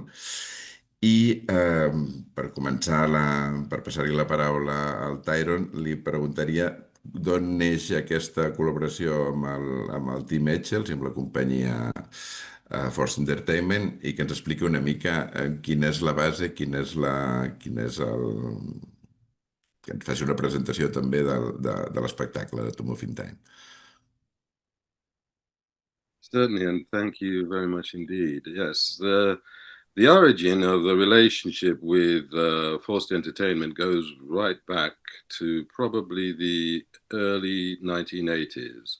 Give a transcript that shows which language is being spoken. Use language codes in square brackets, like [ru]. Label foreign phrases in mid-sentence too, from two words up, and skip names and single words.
[ca] I per començar, per passar-li la paraula al Tyrone, li preguntaria d'on neix aquesta col·laboració amb el Tim Etchells i amb la companyia Force Entertainment, i que ens expliqui una mica quina és la base, quin és que ens faci una presentació també de l'espectacle de To Moving Time. [en] Certainly, and thank you very much indeed. Yes, the origin of the relationship with Forced Entertainment goes right back to probably the early 1980s.